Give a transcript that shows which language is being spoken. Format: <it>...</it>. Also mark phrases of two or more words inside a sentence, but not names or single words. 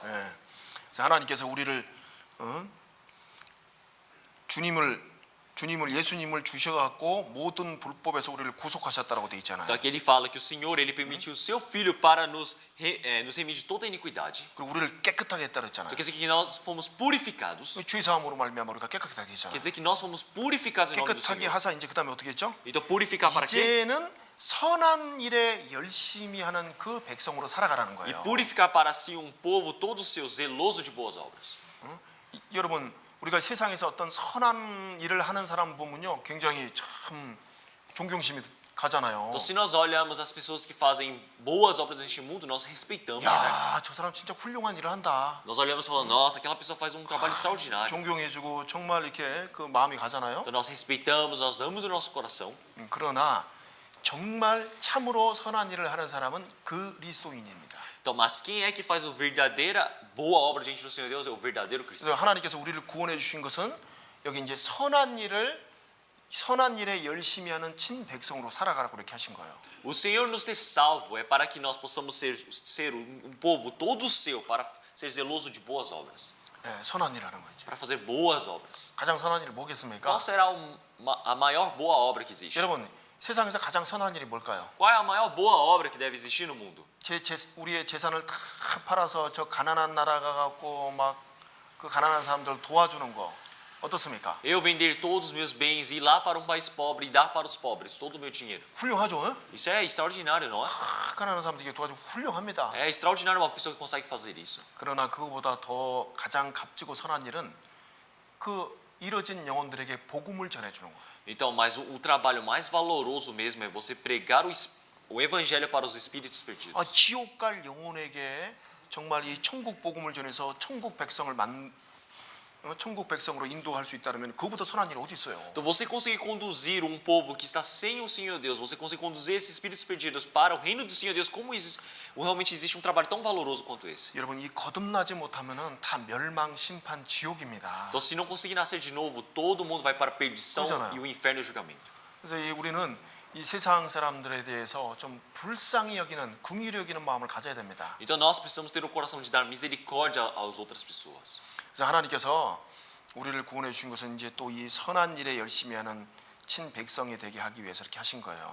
<ko>예. 자, 하나님께서 우리를 예수님을 주셔갖고 모든 불법에서 우리를 구속하셨다라고 돼 있잖아요.</ko> <pt>Então aqui ele fala que o Senhor ele permitiu o seu filho para nos remir de toda iniquidade.</pt> <ko>그리고 우리를 깨끗하게 했다 그랬잖아요.</ko> <pt>Então quer dizer que nós fomos purificados.</pt> <ko>주의 사함으로 말미암아 우리가 깨끗하게</ko> <pt>Quer</pt> <ko>되잖아요.</ko> <pt>dizer que nós fomos purificados em nome do</pt> <ko>깨끗하게</ko> <pt>Senhor.</pt> <ko>하사 이제 그다음에 어떻게 했죠?</ko> <pt>Então purificar para quê?</pt> <ko>이제는 선한 일에 열심히 하는 그 백성으로 살아가라는</ko> <pt>E</pt> <ko>거예요.</ko> <pt>purificar para si um povo todo seu, zeloso de boas obras.</pt> <ko>여러분, 우리가 세상에서 어떤 선한 일을 하는 사람 보면요, 굉장히 참 존경심이 가잖아요.</ko> <pt>Então se nós olhamos as pessoas que fazem boas obras neste mundo, nós respeitamos, certo?</pt> <ko>야, 저 사람 진짜 훌륭한 일을 한다.</ko> <pt>Nós olhamos e falamos, nossa, aquela pessoa faz um trabalho extraordinário.</pt> <ko>존경해주고 정말 이렇게 그 마음이 가잖아요.</ko> <pt>Então nós respeitamos, nós damos o nosso coração.</pt> <ko>그러나 정말 참으로 선한 일을 하는 사람은 그리스도인입니다.</ko> <pt>Então, mas quem é que faz a verdadeira boa obra diante do Senhor Deus é o verdadeiro cristão.</pt> <ko>그래서 하나님께서 우리를 구원해 주신 것은 여기 이제 선한 일에 열심히 하는 친 백성으로 살아가라고 그렇게 하신 거예요.</ko> <pt>O Senhor nos ter salvo é para que nós possamos ser povo todo seu, para ser zeloso de boas obras,</pt> <ko>예, 선한 일 하는 거죠.</ko> <pt>para fazer boas obras.</pt> <ko>가장 선한 일이 뭐겠습니까?</ko> <pt>Qual será a maior boa obra que existe?</pt> <ko>여러분, 세상에서 가장 선한 일이 뭘까요?</ko> <pt>Qual é a maior boa obra que deve existir no mundo?</pt> <ko>우리의 재산을 다 팔아서 저 가난한 나라 가갖고 막 그 가난한 사람들 도와주는 거 어떻습니까?</ko> <pt>Eu vender todos os meus bens, ir lá para um país pobre e dar para os pobres todo o meu dinheiro.</pt> <ko>훌륭하죠? 응?</ko> <pt>Isso é extraordinário, não é?</pt> <ko>가난한 사람들에게 도와주고 훌륭합니다.</ko> <pt>É extraordinário uma pessoa que consegue fazer isso.</pt> <ko>그러나 그거보다 더 가장 값지고 선한 일은 그 이뤄진 영혼들에게 복음을 전해주는 거예요.</ko> <pt>Então, mas o trabalho mais valoroso mesmo é você pregar o evangelho para os espíritos perdidos.</pt> <ko>지옥 갈 영혼에게 정말 이 천국 복음을 전해서 천국 백성으로 인도할 수 있다면 그거보다 선한 일이 어디 있어요?</ko> <pt>Então, você conseguir conduzir um povo que está sem o Senhor Deus, você conseguir conduzir esses espíritos perdidos para o reino do Senhor Deus, como realmente existe um trabalho tão valoroso quanto esse?</pt> <ko>여러분, 이 거듭나지 못하면은 다 멸망, 심판, 지옥입니다.</ko> <pt>Então, se não conseguir nascer de novo, todo mundo vai para a perdição</pt> <ko>그렇잖아요.</ko> <pt>e o inferno e o julgamento.</pt> <ko>그래서 우리는 이 세상 사람들에 대해서 좀 불쌍히 여기는, 긍휼히 여기는 마음을 가져야 됩니다.</ko> <pt>Então, nós precisamos ter o coração de dar misericórdia às outras pessoas.</pt> <ko>그래서 하나님께서 우리를 구원해 주신 것은 이제 또 이 선한 일에 열심히 하는 친 백성이 되게 하기 위해서 이렇게 하신 거예요.</ko>